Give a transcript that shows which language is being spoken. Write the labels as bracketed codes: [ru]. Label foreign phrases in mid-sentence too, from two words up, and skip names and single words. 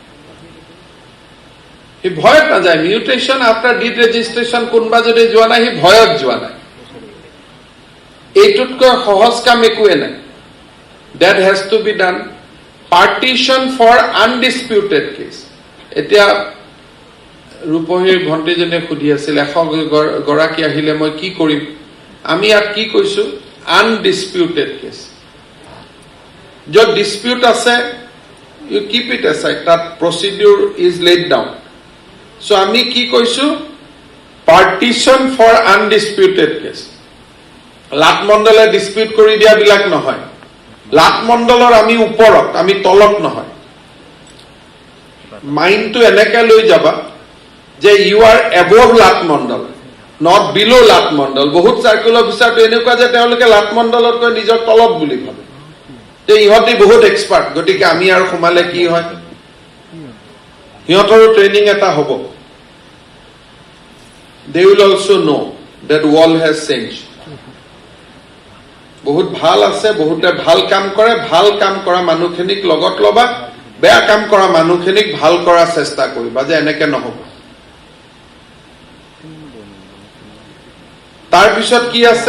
[as] হি ভয়ত নাযায়. [en] mutation after deed registration [as] কোনোবা যদি যোৱা নাই, হি ভয়ত যোৱা নাই. এইটোতকৈ সহজ কাম একোৱে নাই. [en] That has to be done. Partition for undisputed case. [as] এতিয়া ৰূপহীৰ ভণ্টিজনে সুধি আছিল 100 গৰাকী আহিলে মই কি কৰিম? আমি ইয়াত কি কৈছো? [en] undisputed case. [as] য'ত ডিসপিউট আছে, [en] you keep it aside. That procedure is laid down. [as] So আমি কি কৈছো? [en] Partition for undisputed case. [as] লাটমণ্ডলে ডিসপিউট কৰি দিয়া বিলাক নহয়. লাটমণ্ডলৰ আমি ওপৰত, আমি তলত নহয়. মাইন্ডটো এনেকে লৈ যাবা যে [en] you are above [as] লাটমণ্ডল, [en] not below [as] লাটমণ্ডল. বহুত সাৰ্কেল অফিচাৰটো এনেকুৱা যে তেওঁলোকে লাটমণ্ডলতকৈ নিজৰ তলত বুলি ভাবে যে ইহঁতি বহুত এক্সপাৰ্ট, গতিকে আমি আৰু সোমালে কি হয়? সিহঁতৰো ট্ৰেইনিং এটা হ'ব. [en] They will also know that world has changed. [as] বহুত ভাল আছে, বহুতে ভাল কাম কৰে. ভাল কাম কৰা মানুহখিনিক লগত লবা, বেয়া কাম কৰা মানুহখিনিক ভাল কৰাৰ চেষ্টা কৰিবা যে এনেকে নহব. তাৰপিছত কি আছে?